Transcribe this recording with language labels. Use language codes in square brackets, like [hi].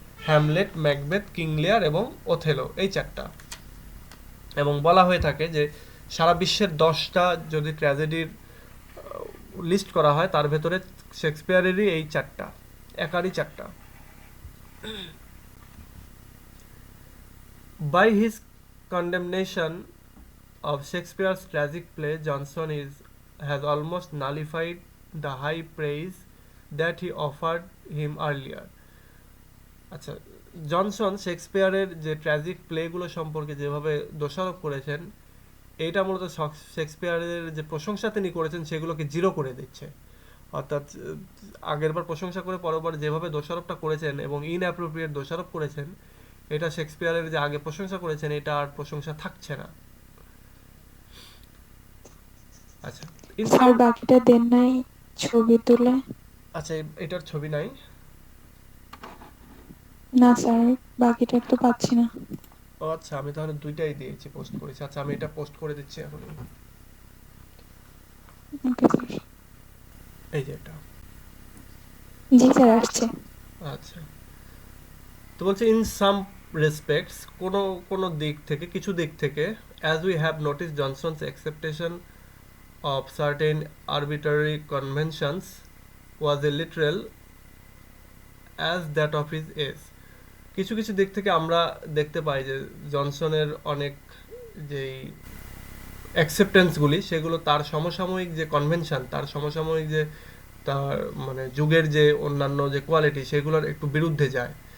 [bn] Hamlet, Macbeth, king লিয়ার এবং Othello, এই 4টা। এবং বলা হয়ে থাকে যে সারা বিশ্বের 10টা যদি ট্র্যাজেডির লিস্ট করা হয় তার ভেতরে শেক্সপিয়ারেরই এই 4টা, একারই 4টা। [en] By his condemnation of Shakespeare's tragic play, Johnson has almost nullified the high praise that he offered him earlier. [bn] আচ্ছা, জনসন শেক্সপিয়ারের যে ট্র্যাজিক প্লেগুলো সম্পর্কে যেভাবে দোষারোপ করেছেন, এইটা মূলত শেক্সপিয়ারের যে প্রশংসা তিনি করেছেন সেগুলোকে জিরো করে দিচ্ছে। অর্থাৎ আগেরবার প্রশংসা করে পরবার যেভাবে দোষারোপটা করেছেন এবং ইনঅ্যাপ্রোপ্রিয়েট দোষারোপ করেছেন, এটা শেক্সপিয়ারের যে আগে প্রশংসা করেছেন এটা আর প্রশংসা থাকছে না। আচ্ছা, স্যার বাকিটা দেন নাই ছবি তুলে? আচ্ছা, এটার ছবি নাই না স্যার, বাকিটা তো পাচ্ছি না। ও আচ্ছা, আমি তাহলে দুইটাই দিয়েছি, পোস্ট করেছি। আচ্ছা, আমি এটা পোস্ট করে দিচ্ছি এখন। Okay sir. এই যে এটা। জি স্যার, আসছে। আচ্ছা, তো বলছে [en] in some respects, [bn] কোনো দিক থেকে, কিছু দিক থেকে, [en] As we have notice Johnson's acceptation of certain arbitrary conventions was a literal as that of his age. [bn] কিছু কিছু দিক থেকে আমরা দেখতে পাই যে জনসনের অনেক যেই অ্যাকসেপ্টেন্সগুলি সেগুলো তার সমসাময়িক যে কনভেনশন, তার সমসাময়িক যে তার মানে যুগের যে অন্যান্য যে কোয়ালিটি সেগুলোর একটু বিরুদ্ধে যায়।